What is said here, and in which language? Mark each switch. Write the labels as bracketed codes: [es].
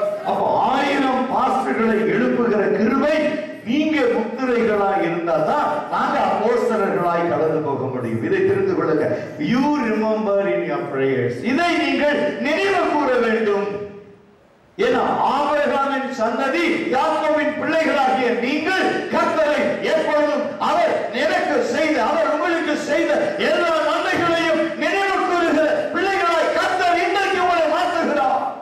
[ta] அப்போ 1000 பாஸ்டர்களை எழுப்புகிற கிருபை நீங்க முத்திரைகளாய் இருந்தா தான் நாங்க அப்போஸ்தலர்களாய் கடந்து போக முடியும். இதை தெரிந்து கொள்ளுங்க. [en] You remember in your prayers. [ta] இதை நீங்கள் நினைவு கூற வேண்டும். ஏன்னா ஆபிரகாமின் சந்ததி யாக்கோபின் பிள்ளைகளாகிய நீங்கள் கர்த்தரை எப்பொழுதும் அவர் எனக்கு செய்த அவர் உங்களுக்கு செய்த எல்லா நன்மைகளையும் நினைவு கூறுகிற பிள்ளைகளாய் கர்த்தர் இன்றைக்கு உங்களை மாற்றுகிறார்.